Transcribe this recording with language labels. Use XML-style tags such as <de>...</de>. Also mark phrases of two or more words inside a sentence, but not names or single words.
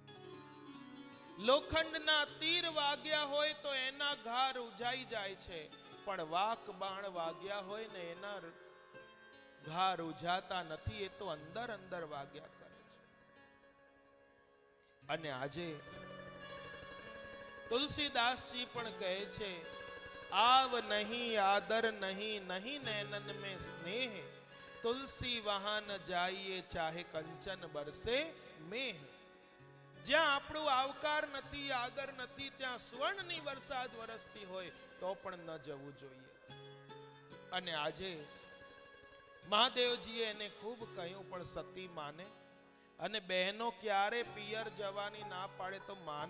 <gu>લોખંડના તીર વાગ્યા હોય તો એના ઘા રૂંઝાઈ જાય છે, પણ વાક બાણ વાગ્યા હોય ને એના ઘા રૂંઝાતા નથી, એ તો અંદર અંદર વાગ્યા કરે છે. અને આજે તુલસીદાસજી પણ કહે છે,</gu> <hi>आव नहीं आदर नहीं, नहीं नैनन में स्नेह, तुलसी वहां न जाइए चाहे कंचन बरसे मेह.</hi> <gu>જ્યાં આપણું આવકાર નથી, આદર નથી, ત્યાં સ્વર્ણની વરસાદ વરસતી હોય તો પણ ન જવું જોઈએ. અને આજે મહાદેવજીએ એને ખૂબ કહ્યું, પણ સતી માને. અને બહેનો ક્યારે પિયર જવાની ના પાડે તો માને.</gu>